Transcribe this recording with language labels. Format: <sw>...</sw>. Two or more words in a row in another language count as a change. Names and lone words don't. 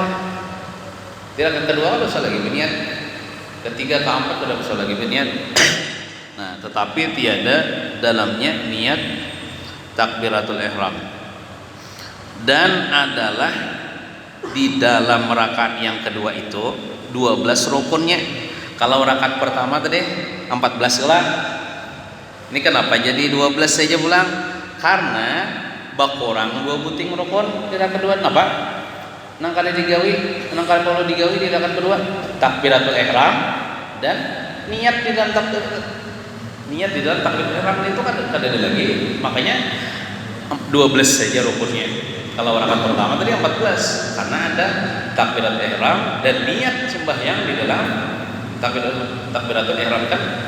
<id>Di rakaat kedua kan usah lagi berniat, ketiga keempat udah usah lagi berniat. Nah, tetapi tiada dalamnya niat takbiratul ihram. Dan adalah di dalam rakaat yang kedua itu 12 rukunnya. Kalau rakaat pertama tadi 14 lah. Ini kenapa jadi 12 saja pulang?</id> <bjn>Karena bakurang 2 buting rukun di rakaat kedua. Kenapa? Nang kali digawi, nang kali perlu digawi di rakaat kedua takbiratul ihram dan niat di dalam takbiratul ihram itu kan ada lagi.</bjn> <id>Makanya 12 saja rukunnya. Kalau rakaat pertama tadi 14 karena ada takbiratul ihram dan niat sembahyang di dalam takbiratul ihram kan.</id>